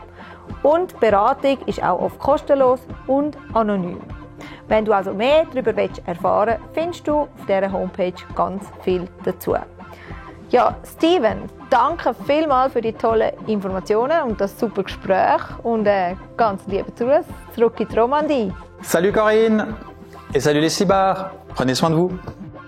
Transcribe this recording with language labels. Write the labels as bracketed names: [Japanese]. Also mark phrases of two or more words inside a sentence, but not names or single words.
[German] Und die Beratung ist auch oft kostenlos und anonym. Wenn du also mehr darüber erfahren willst, findest du auf dieser Homepage ganz viel dazu. Ja, Steven, danke vielmals für die tollen Informationen und das super Gespräch und ganz liebe Grüße zurück in die Romandie. [French] Salut Corinne et salut les cibards. Prenez soin de vous.